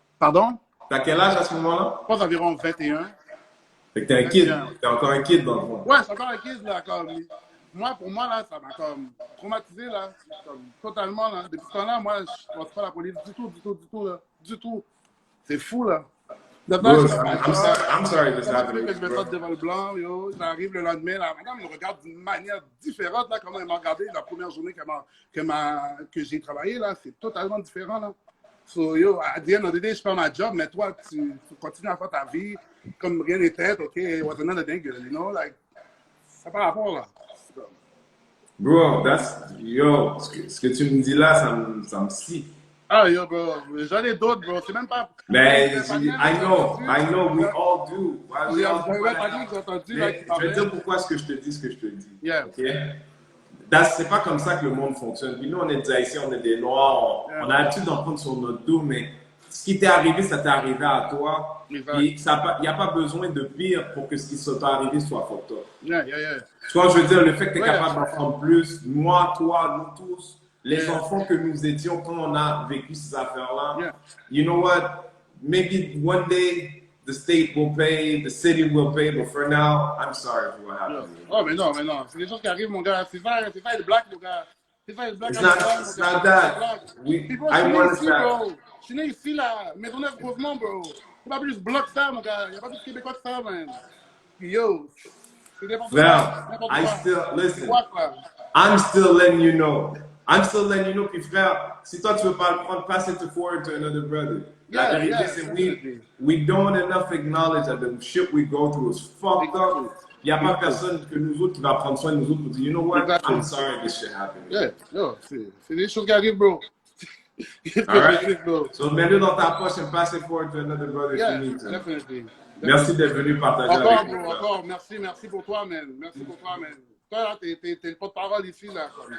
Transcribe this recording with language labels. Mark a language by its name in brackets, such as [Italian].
[French] Pardon? T'as quel âge à ce moment-là? Je pense environ 21. Fait que t'es un kid. T'es encore un kid dans le fond. Ouais, c'est encore un kid, là. Comme, moi, pour moi, là, ça m'a comme traumatisé, là. Comme, totalement, là. Depuis ce temps-là, moi, je ne pense pas à la police du tout, du tout, du tout, là. Du tout. C'est fou, là. [English] Bro, I'm sorry this happened. [French] Je me devant le blanc, yo. J'arrive le lendemain, la madame me regarde d'une manière différente, là, comment elle m'a regardé la première journée que j'ai travaillé, là. C'est totalement différent, là. So, yo, à [English] the end of the day, [French] je perds ma job, mais toi, tu continues à faire ta vie comme rien n'était, OK? [English] What's another thing, you know? [French] Like, ça n'a pas rapport, là. Bro, yo, ce que tu me dis là, ça me scie. Ah, yo, bro, j'en ai d'autres, bro. C'est même pas. [English] Mais, I know, we all do. [French] Je vais te dire pourquoi ce que je te dis, ce que je te dis. [English] Yeah. Okay? [French] C'est pas comme ça que le monde fonctionne. Puis nous, on est des Haïtiens, on est des Noirs, on a l'habitude d'en prendre sur notre dos, mais ce qui t'est arrivé, ça t'est arrivé à toi. Il n'y a pas besoin de pire pour que ce qui soit arrivé soit fucked up. [English] Yeah. [French] Tu vois, je veux dire, le fait que tu es capable d'en prendre plus, moi, toi, nous tous, les enfants que nous étions quand on a vécu ces affaires-là, [English] you know what? Maybe one day, the state will pay, the city will pay, but for now, I'm sorry for what happened. [French] Oh, mais non. C'est des choses qui arrivent, mon gars. C'est pas le black, mon gars. C'est pas le black. [English] It's not that. I want that. [French] Je suis né ici, là. Maisonneuve-Rosemont, bro. C'est pas plus bloc ça, mon gars. Il n'y a pas plus Québécois que ça, man. Yo. C'est n'importe quoi. [English] Listen, I'm still letting you know. [French] Puis frère, si toi tu veux pas le prendre, [English] pass it forward to another brother. [French] La vérité, c'est [English] we don't enough acknowledge that the shit we go through is fucked up. [French] Il n'y a pas personne que nous autres qui va prendre soin de nous autres pour dire, [English] you know what, I'm sorry this shit happened. [French] Yeah, yo, c'est des choses qui arrivent, bro. [English] Alright? So [French] mets-le dans ta poche [English] and pass it forward to another brother if you need to. Definitely. [French] Merci d'être venu partager avec nous. Encore, merci pour toi, man. Toi, là, t'es le porte-parole ici, là.